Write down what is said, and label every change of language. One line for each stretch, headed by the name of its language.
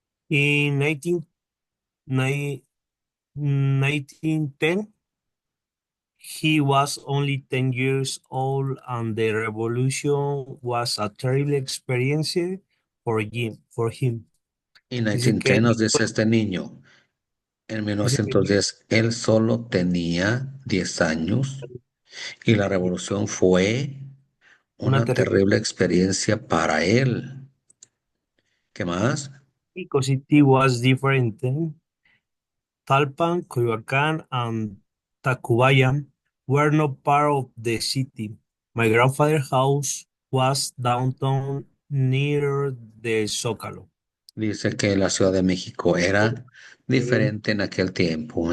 English: In 1910, he was only 10 years old, and the revolution was a terrible experience for him.
Spanish: En Dice que 1910 nos dice este niño. En 1910 él solo tenía 10 años y la revolución fue una una terrible terrible experiencia para él. ¿Qué más?
English: because it was different. Talpan, Coyoacán, and Tacubaya were not part of the city. My grandfather's house was downtown near the Zócalo.
Spanish: Dice que la Ciudad de México era diferente en aquel tiempo.